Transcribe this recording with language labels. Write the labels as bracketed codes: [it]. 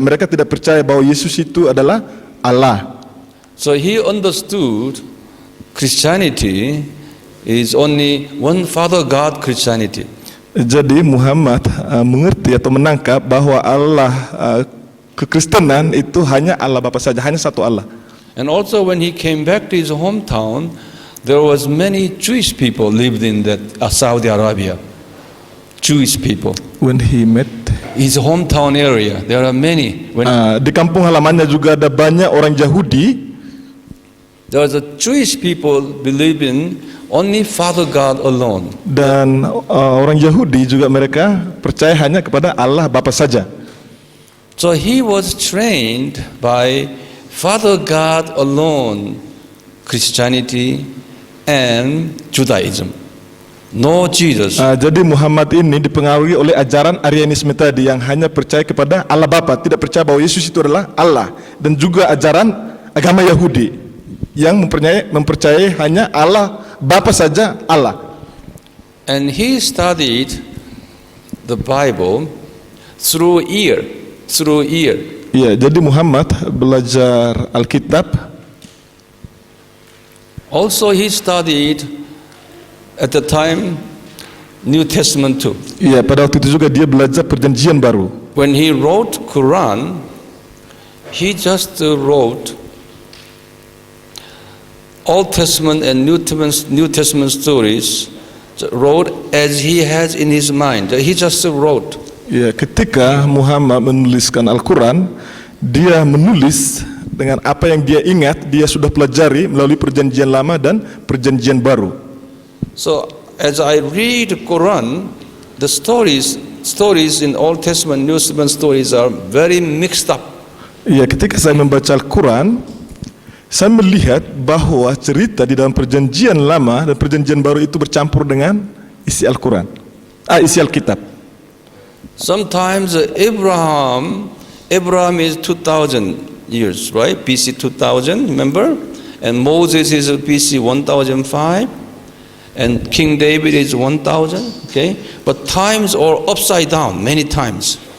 [id] Mereka tidak percaya bahwa Yesus itu adalah Allah. [en] So he understood Christianity is only one Father God Christianity. [id] Jadi Muhammad mengerti atau menangkap bahwa Allah kekristenan itu hanya Allah Bapa saja, hanya satu Allah. [en] And also when he came back to his hometown, there was many Jewish people lived in that Saudi Arabia. Jewish people. When he met His hometown area, there are many. When [id] di kampung halamannya juga ada banyak orang Yahudi. [en] there was a Jewish people believe in only Father God alone. [id] Dan orang Yahudi juga mereka percaya hanya kepada Allah Bapa saja. [en] So he was trained by Father God alone, Christianity and Judaism. No Jesus. [id] Jadi Muhammad ini dipengaruhi oleh ajaran Arianisme tadi yang hanya percaya kepada Allah Bapa, tidak percaya bahwa Yesus itu adalah Allah, dan juga ajaran agama Yahudi yang mempercayai hanya Allah Bapa saja Allah. [en] And he studied the Bible through ear. [id] Ya, jadi Muhammad belajar Alkitab. [en] Also he studied at the time New Testament too. [id] Ya, pada waktu itu juga dia belajar Perjanjian Baru. [en] When he wrote Quran, he just wrote Old Testament and New Testament stories, wrote as he has in his mind. He just wrote. [id] Ya, ketika Muhammad menuliskan Al-Quran, dia menulis dengan apa yang dia ingat, dia sudah pelajari melalui Perjanjian Lama dan Perjanjian Baru. [en] So as I read Quran, the stories in Old Testament, New Testament stories are very mixed up. [id] Ya, ketika saya membaca Al-Quran, saya melihat bahwa cerita di dalam Perjanjian Lama dan Perjanjian Baru itu bercampur dengan isi Al-Quran, isi Alkitab. [en] Sometimes Abraham is 2000 years, right? BC 2000, remember? And Moses is BC 1005, and King David is 1000, okay? But times are upside down many times.